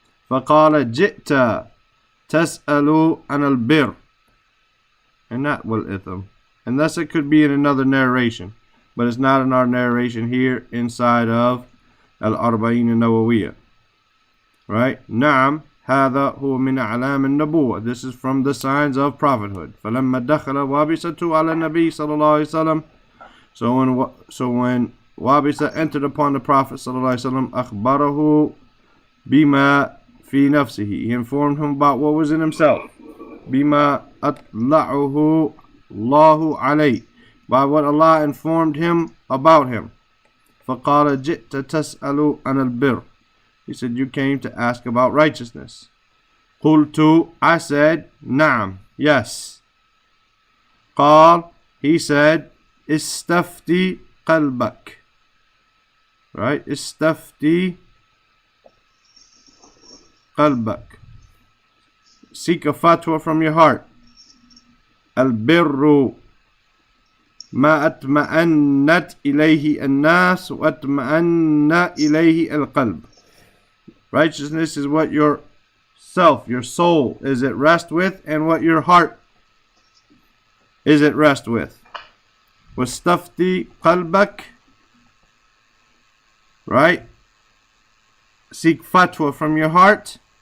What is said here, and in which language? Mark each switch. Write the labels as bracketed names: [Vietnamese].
[Arabic] فَقَالَ جِئْتَ تَسْأَلُ عَنَ الْبِرِّ. [English] And not wal itham. And thus it could be in another narration, but it's not in our narration here inside of Al-Arba'īn an-Nawawiyyah. Right? Naam, [Arabic] هذا هو من أعلام النبوة. [English] This is from the signs of prophethood. [Arabic] فلما دخل وابسة على النبي صلى الله عليه وسلم. [English] So when Wabisa entered upon the Prophet [Arabic] صلى الله عليه وسلم, أخبره بما في نفسه. [English] He informed him about what was in himself. [Arabic] بما أطلعه الله عليه. [English] By what Allah informed him about him. [Arabic] فقال جئت تسأل عن البر. [English] He said, you came to ask about righteousness. [Arabic] قلت, [English] I said, [Arabic] نعم, [English] yes. [Arabic] قال, [English] he said, [Arabic] استفتي قلبك. [English] Right? [Arabic] استفتي قلبك. [English] Seek a fatwa from your heart. [Arabic] البر ما أطمأنت إليه الناس وأطمأن إليه القلب. [English] Righteousness is what your self, your soul is at rest with, and what your heart is at rest with. [Arabic] واستفتي قلبك. [English] Right? Seek fatwa from your heart.